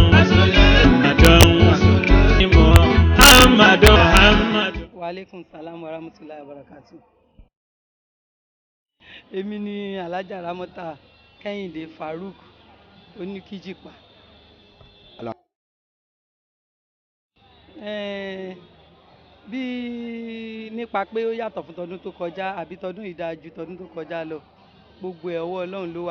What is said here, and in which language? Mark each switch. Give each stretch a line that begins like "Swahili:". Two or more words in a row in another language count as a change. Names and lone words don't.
Yoruba: محمد.
Arabic: وعليكم السلام ورحمة الله وبركاته.
Yoruba: Èmi ni Alhaja Ramota Kẹ́hìndé Farouk Oníkíjìpá. Bí nípa pé ó yàtọ̀ fún tọdún tó kọjá àbí tọdún ìdájú tọdún tó kọjá lọ, gbogbo ẹ̀ ọwọ́ Ọlọ́run ló wà.